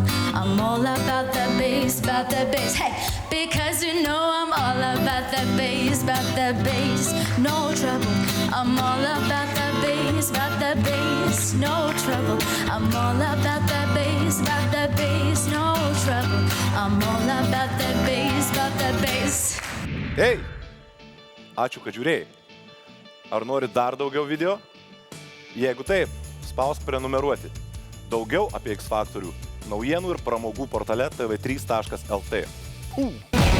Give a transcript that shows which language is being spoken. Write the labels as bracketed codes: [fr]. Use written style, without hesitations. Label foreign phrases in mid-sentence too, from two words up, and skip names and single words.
[en] I'm all about the bass, hey. Because you know I'm all about the bass, no trouble. I'm all about the bass, no trouble. I'm all about the bass, no trouble. I'm all about the bass. [lt] Hei, ačiū, kad žiūrėjai. Ar nori dar daugiau video? Jeigu taip, spausk prenumeruoti. Daugiau apie X Factorių naujienų ir pramogų portale tv3.lt.